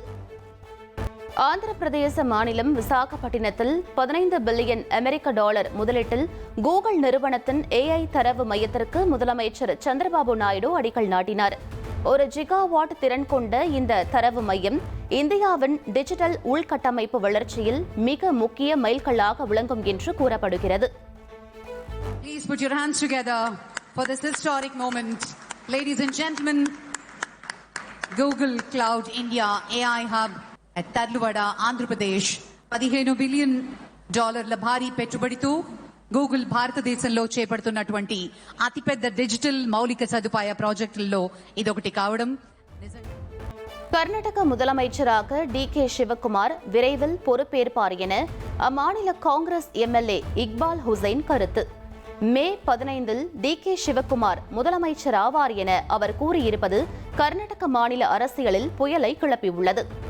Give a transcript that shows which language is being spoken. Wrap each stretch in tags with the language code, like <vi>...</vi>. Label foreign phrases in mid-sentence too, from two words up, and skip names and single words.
<ta>ஆந்திர பிரதேச மாநிலம் விசாகப்பட்டினத்தில் 15 பில்லியன் அமெரிக்க டாலர் முதலீட்டில் கூகுள் நிறுவனத்தின் AI தரவு மையத்திற்கு முதலமைச்சர் சந்திரபாபு நாயுடு அடிக்கல் நாட்டினார். 1 ஜிகாவாட் திறன் கொண்ட இந்த தரவு மையம் இந்தியாவின் டிஜிட்டல் உள்கட்டமைப்பு வளர்ச்சியில் மிக முக்கிய மைல்கல்லாக விளங்கும் என்று கூறப்படுகிறது.</ta> <en>Please put your hands together for this historic moment. Ladies and gentlemen,</en> <te>Google Cloud India AI Hub at Tarluvada, Andhra Pradesh, $15 billion భారీ పెట్టుబడితో గూగుల్ భారతదేశంలో చేపడుతున్నటువంటి అతిపెద్ద డిజిటల్ మౌలిక సదుపాయ ప్రాజెక్టుల్లో ఇదొకటి కావడం.</te> <ta>கர்நாடக முதலமைச்சராக DK சிவக்குமார் விரைவில் பொறுப்பேற்பார் என அம்மாநில காங்கிரஸ் MLA இக்பால் ஹுசைன் கருத்து. மே 15 DK சிவக்குமார் முதலமைச்சர் ஆவார் என அவர் கூறியிருப்பது கர்நாடக மாநில அரசியலில் புயலை கிளப்பியுள்ளது.</ta>